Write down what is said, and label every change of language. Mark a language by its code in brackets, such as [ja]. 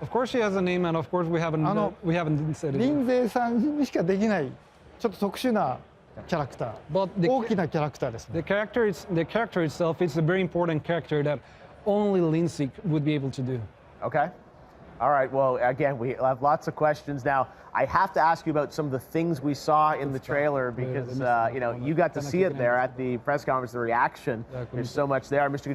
[en] Of course she has a name, and of course we haven't said [ja] リ [en] it. [ja] ンゼさんにしかできないちょっと特殊なキャラクター、大きなキャラクターですね。 [en] The character itself is a very important character that only Lindsay would be able to do. Okay. All right. Well, again, we have lots of questions now. I have to ask you about some of the things we saw in the trailer because you got to see it there at the press conference, the reaction. There's so much there. Mr.